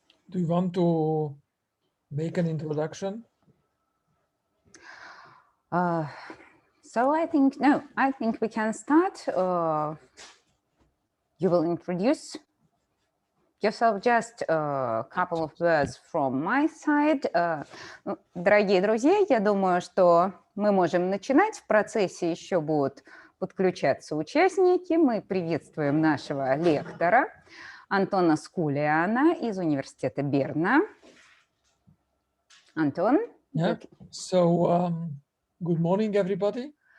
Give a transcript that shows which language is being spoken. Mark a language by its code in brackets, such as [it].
[en] Do you want to make an introduction? So I think we can start. You will introduce Yes, so just a couple of words from my side. [ru] Дорогие друзья, я думаю, что мы можем начинать. В процессе еще будут подключаться участники. Мы приветствуем нашего лектора Антона Скулеана из университета Берна. Антон. [en] Yeah. So, good morning, everybody.